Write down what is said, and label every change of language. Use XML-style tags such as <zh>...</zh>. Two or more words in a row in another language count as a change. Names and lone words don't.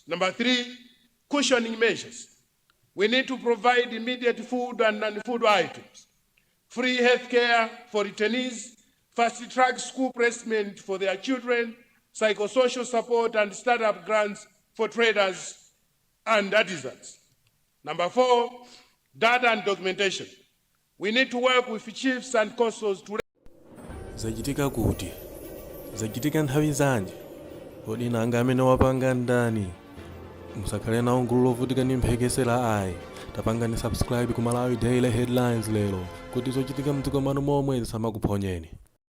<en>Number three, cushioning measures. We need to provide immediate food and non-food items free health care for returnees, fast-track school placement for their children, psychosocial support and startup grants for traders and artisans. Number 4, data and documentation. We need to work with chiefs and consuls to</en> <ny>zachitika kuti zachitika nthawi zanji kodi nanga amene wapanga ndani musakhale nawo gulu lovutika ndi mphekesera ayi tapangani subscribe ku Malawi Daily Headlines lero kuti zochitika mdziko mwanu momwe zisamakuphonyeni.</ny>